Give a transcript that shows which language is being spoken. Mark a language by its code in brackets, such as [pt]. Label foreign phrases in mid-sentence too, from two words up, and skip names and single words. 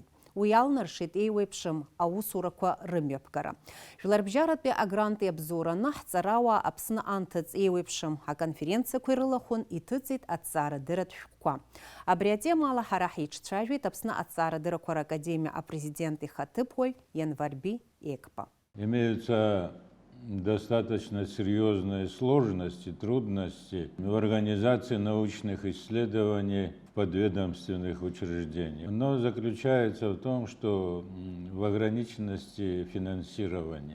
[ab] Уи алнаршеит еиуеиԥшым аусурақәа рымҩаԥгара. Жәларбжьаратәи агрант иабзоураны ҳҵарауаа Аԥсны анҭыҵ еиуеиԥшым аконференциақәа ирылахәын иҭыҵит аҭҵаарадырратә шәҟәқәа. Абри атемала ҳара ҳиҿцәажәеит Аԥсны аҭҵаарадыррақәа ракадемиа апрезидент ихаҭыԥуаҩ Ианварби Екпа. [ru] Имеются достаточно серьезные сложности, трудности в организации научных исследований в подведомственных учреждениях. Но заключается в том, что в ограниченности финансирования.